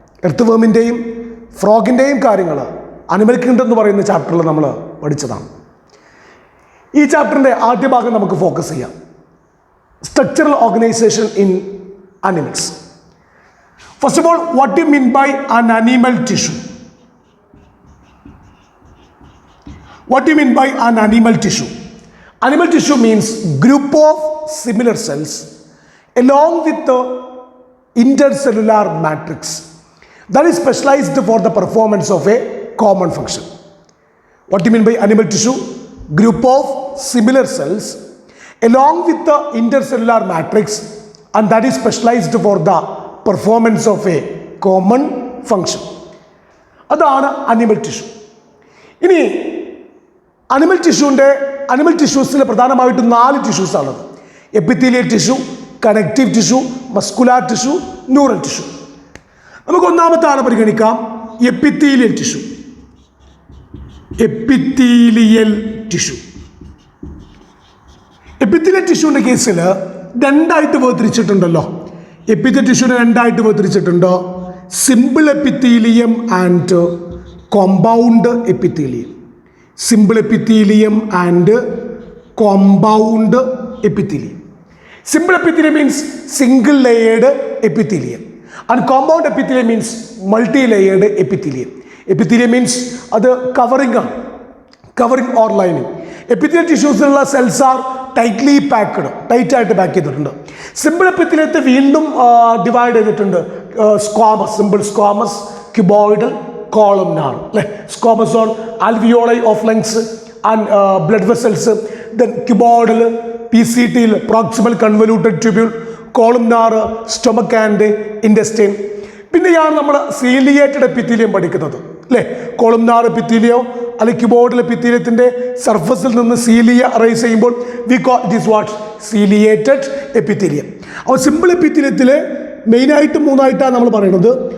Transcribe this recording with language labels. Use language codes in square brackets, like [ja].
[ml] Earth വേമിൻ്റെയും ഫ്രോഗിൻ്റെയും കാര്യങ്ങൾ animal kingdom എന്ന് പറയുന്ന ചാപ്റ്ററിൽ നമ്മൾ പഠിച്ചതാണ്. ഈ ചാപ്റ്ററിൻ്റെ ആദ്യ ഭാഗം നമുക്ക് ഫോക്കസ് ചെയ്യാം. [en] Structural organisation in animals. First of all, what you mean by an animal tissue? What do you mean by an animal tissue? Animal tissue means group of similar cells along with the intercellular matrix that is specialized for the performance of a common function. What do you mean by animal tissue? Group of similar cells along with the intercellular matrix and that is specialized for the performance of a common function. [ml] അതാണ് animal tissue. ഇനി animal ടിഷ്യൂസിൽ പ്രധാനമായിട്ടും 4 ടിഷ്യൂസാണുള്ളത്. Epithelial tissue, connective tissue, muscular tissue, neural tissue. നമുക്ക് ഒന്നാമത്താണ് പരിഗണിക്കാം, epithelial tissue. Epithelial tissue epithelial ടിഷ്യൂവിൻ്റെ കേസിൽ 2ആയിട്ട് വേർതിരിച്ചിട്ടുണ്ടല്ലോ. Epithelial ടിഷ്യൂവിനെ 2ആയിട്ട് വേർതിരിച്ചിട്ടുണ്ടോ? Simple epithelium and compound epithelium. [en] Simple epithelium and compound epithelium. Simple epithelium means single layered epithelium and compound epithelium means multi-layered epithelium. Epithelium means അത് covering or lining. Epithelial tissues cells are tightly packed, [ml] tight ആയിട്ട് pack ചെയ്തിട്ടുണ്ട്. Simple എപ്പിത്തീലിയത്തെ വീണ്ടും divide ചെയ്തിട്ടുണ്ട്. [en] Squamous, simple squamous, cuboidal, columnar, like squamous on alveoli of lungs and blood vessels, then cuboidal, PCT, proximal convoluted tubule, columnar, stomach and intestine. [ml] പിന്നെയാണ് നമ്മൾ ciliated epithelium പഠിക്കുന്നത്, അല്ലേ? Columnar epithelio അല്ലെങ്കിൽ cuboidal എപ്പിത്തീലിയത്തിൻ്റെ സർഫസിൽ നിന്ന് cilia rice ചെയ്യുമ്പോൾ [en] We call it is what? [ml] Ciliated epithelium. അപ്പോൾ simple എപ്പിത്തീലിയത്തിൽ മെയിനായിട്ട് 3ആയിട്ടാണ് നമ്മൾ പറയുന്നത്.